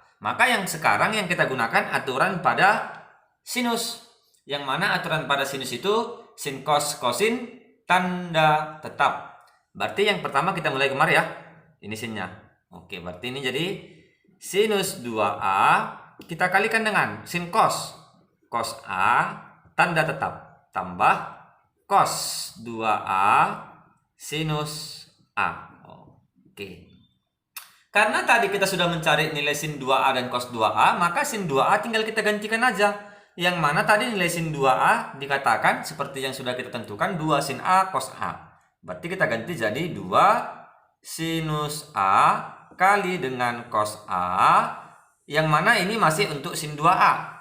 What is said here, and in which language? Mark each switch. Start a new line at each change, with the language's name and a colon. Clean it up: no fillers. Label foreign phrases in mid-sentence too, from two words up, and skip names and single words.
Indonesian: Maka yang sekarang yang kita gunakan aturan pada sinus. Yang mana aturan pada sinus itu sin cos kosin tanda tetap. Berarti yang pertama kita mulai kemari ya. Ini sinnya. Oke, berarti ini jadi sinus 2A kita kalikan dengan sin cos. Cos A tanda tetap tambah cos 2A sinus A. Oke. Karena tadi kita sudah mencari nilai sin 2A dan cos 2A, maka sin 2A tinggal kita gantikan aja. Yang mana tadi nilai sin 2A dikatakan seperti yang sudah kita tentukan 2 sin A cos A. Berarti kita ganti jadi 2 sinus A kali dengan cos A, yang mana ini masih untuk sin 2A.